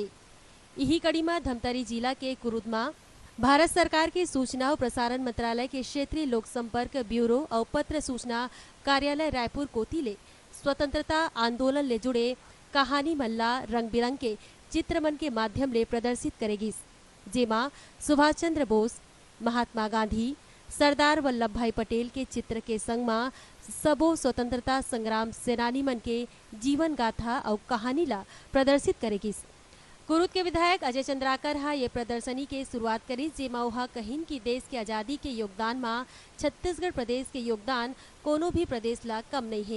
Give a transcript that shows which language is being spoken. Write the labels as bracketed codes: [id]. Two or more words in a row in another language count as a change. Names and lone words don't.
[hne] यही कड़ी में धमतरी जिला के कुरुद में भारत सरकार के सूचना और प्रसारण मंत्रालय के क्षेत्रीय लोक संपर्क ब्यूरो और पत्र सूचना कार्यालय रायपुर कोती ले स्वतंत्रता आंदोलन ले जुड़े कहानी मल्ला रंग बिरंग के चित्रमन के माध्यम ले प्रदर्शित करेगी, जेमा सुभाष चंद्र बोस, महात्मा गांधी, सरदार वल्लभ भाई पटेल के चित्र के संग में सबो स्वतंत्रता संग्राम सेनानी मन के जीवन गाथा और कहानी ला प्रदर्शित करेगी। कुरुद के विधायक अजय चंद्राकर हा ये प्रदर्शनी के शुरुआत करी, जेमा उहा कहिन की देश के आजादी के योगदान में छत्तीसगढ़ प्रदेश के योगदान कोनो भी प्रदेश ला कम नहीं है।